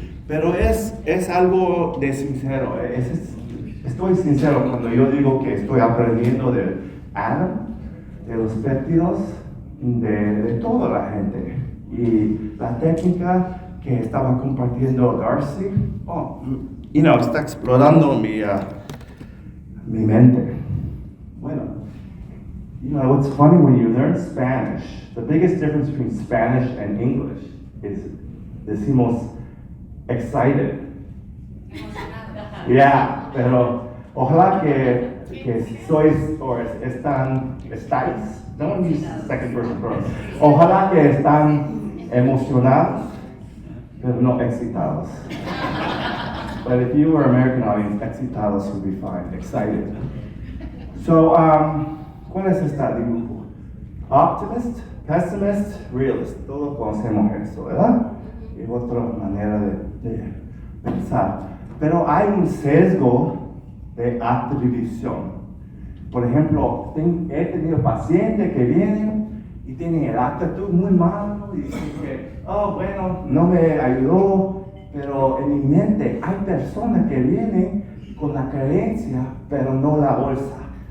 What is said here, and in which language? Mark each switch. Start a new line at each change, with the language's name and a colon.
Spanish: Pero es algo de sincero, estoy sincero cuando yo digo que estoy aprendiendo de Adam, de los péptidos, de toda la gente. Y la técnica que estaba compartiendo Darcy, está explorando mi mente. Bueno,
English: it's funny when you learn Spanish, the biggest difference between Spanish and English is,
Spanish: decimos,
English: excited. Yeah,
Spanish: pero ojalá que sois, o estáis,
English: don't use second person pronouns.
Spanish: Ojalá que están emocionados, pero no excitados.
English: But if you were American audience,
Spanish: excitados
English: would be fine, excited. So,
Spanish: ¿cuál es este dibujo?
English: Optimist, pessimist, realist.
Spanish: Todos conocemos eso, ¿verdad? Es otra manera de pensar. Pero hay un sesgo de atribución. Por ejemplo, he tenido pacientes que vienen y tienen el actitud muy malo y dicen que, bueno, no me ayudó, pero en mi mente hay personas que vienen con la creencia, pero no la bolsa.